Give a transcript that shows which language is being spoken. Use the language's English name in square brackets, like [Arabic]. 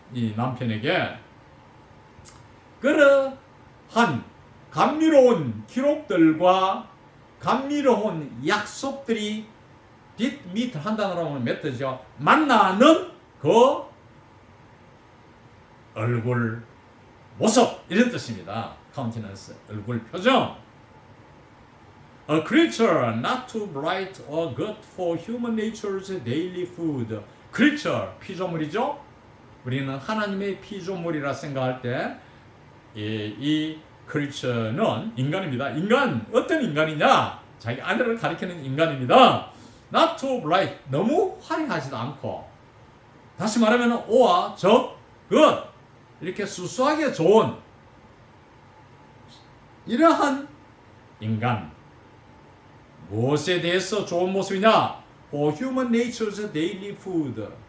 [Korean] 이 남편에게. 그러한 감미로운 기록들과 감미로운 약속들이 did meet 한다는 하면 몇 뜻이죠? 만나는 그 얼굴 모습 이런 뜻입니다. countenance 얼굴 표정. [English] A creature not too bright or good for human nature's daily food. [Korean] creature 피조물이죠. 우리는 하나님의 피조물이라 생각할 때 이 creature는 인간입니다. 인간 어떤 인간이냐? 자기 아내를 가리키는 인간입니다. [English] Not too bright [Korean] 너무 화려하지도 않고 다시 말하면 오와 적 good 이렇게 수수하게 좋은 이러한 인간. 무엇에 대해서 좋은 모습이냐? [English] For human nature's daily food.